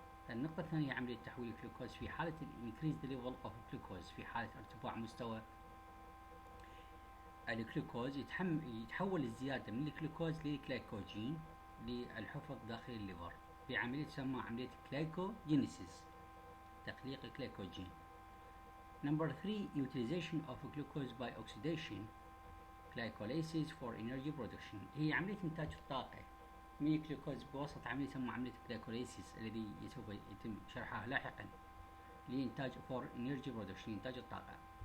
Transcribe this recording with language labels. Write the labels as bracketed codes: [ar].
[ar] النقطة الثانية عملية تحويل الجلوكوز في حالة [en] increase the level of glucose، [ar] في حالة ارتفاع مستوى الجلوكوز يتحول الزيادة من الجلوكوز للجلايكوجين للحفظ داخل الليفر بعملية تسمى عملية glycogenesis، تخليق الجلايكوجين. [en] Number 3, utilization of glucose by oxidation glycolysis for energy production. [ar] هي عملية إنتاج الطاقة من الجلوكوز بواسطة عملية تسمى عملية glycolysis الذي سوف يتم شرحها لاحقا لإنتاج [en] for energy production، [ar] إنتاج الطاقة.